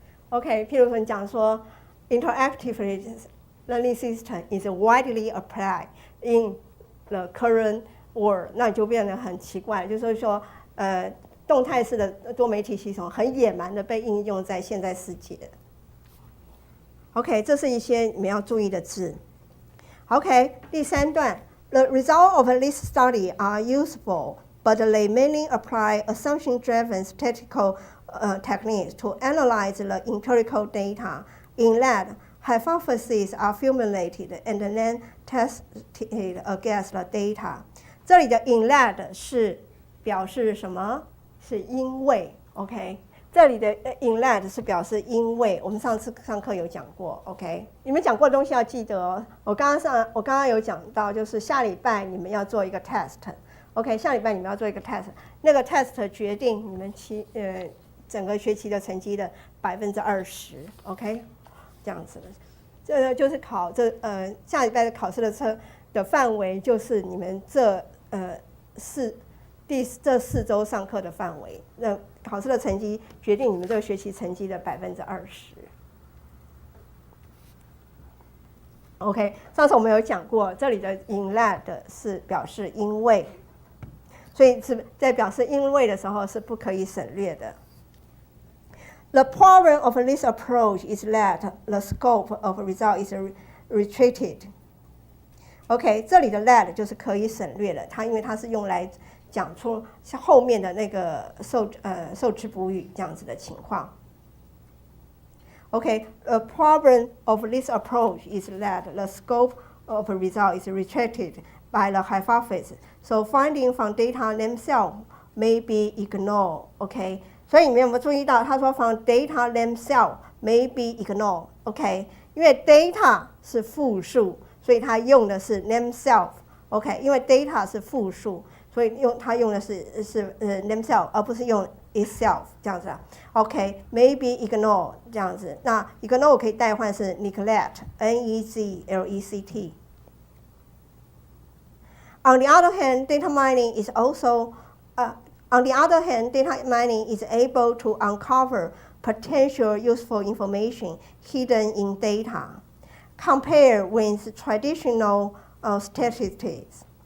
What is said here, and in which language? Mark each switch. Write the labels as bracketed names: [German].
[Chinese] OK， 譬如说你讲说 [English] interactive learning system is widely applied in the current world， [Chinese] 那就变得很奇怪，就是说动态式的多媒体系统很野蛮的被应用在现在世界。 OK， 这是一些你们要注意的字。 [English] OK， [Chinese] 第3段 [English] ，The results of this study are useful, but they mainly apply assumption-driven statistical techniques to analyze the empirical data. In that, hypotheses are formulated and then tested against the data. [Chinese] 这里的 in that 是表示什么？是因为 ，OK。这里的 in that 是表示因为，我们上次上课有讲过 ，OK， 你们讲过的东西要记得哦。我刚刚有讲到，就是下礼拜你们要做一个 test，OK， 下礼拜你们要做一个 test， 那个 test 决定你们整个学期的成绩的20%，OK， 这样子的。这就是下礼拜的考试的范围，就是你们这4周上课的范围。那考试的成绩决定你们这个学期成绩的20%。 OK， 上次我们有讲过，这里的 in that 是表示因为，所以是在表示因为的时候是不可以省略的。 [English] The problem of this approach is that the scope of result is restricted. [Chinese] OK， 这里的 that 就是可以省略的，因为它是用来讲出后面的那个受之补语这样子的情况。 [English] Okay, the problem of this approach is that the scope of a result is restricted by the hypothesis, so findings from data themselves may be ignored. [Chinese] Okay, 所以你们有没有注意到，他说 [English] from data themselves may be ignored. [Chinese] Okay， 因为 data 是复数，所以他用的是 themselves. OK， 因为 data 是复数。所以他用的是themselves， [English] 而不是用 itself [Chinese] 这样子啊。 OK，maybe ignore 这样子。那 ignore 可以代换是 neglect，N-E-G-L-E-C-T。 [English] On the other hand, data mining is able to uncover potential useful information hidden in data, compared with traditional statistics.